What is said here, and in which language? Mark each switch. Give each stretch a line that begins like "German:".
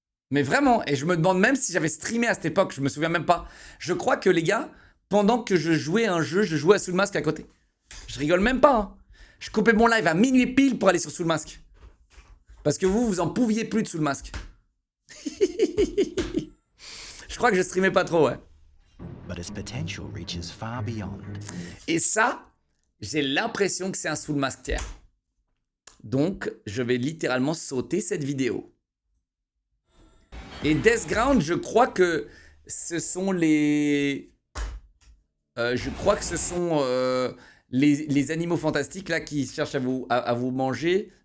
French: Mais vraiment, et je me demande même si j'avais streamé à cette époque, je me souviens même pas. Je crois que les gars... Pendant que je jouais à un jeu, je jouais à Sous le Masque à côté. Je rigole même pas. Hein. Je coupais mon live à minuit pile pour aller sur Sous le Masque. Parce que vous en pouviez plus de Sous le Masque. Je crois que je streamais pas trop, ouais.
English: But its potential reaches far beyond.
French: Et ça, j'ai l'impression que c'est un Sous le Masque tiers. Donc, je vais littéralement sauter cette vidéo. Et Deathground, je crois que ce sont les... je crois que ce sont les animaux fantastiques là qui cherchent à vous manger.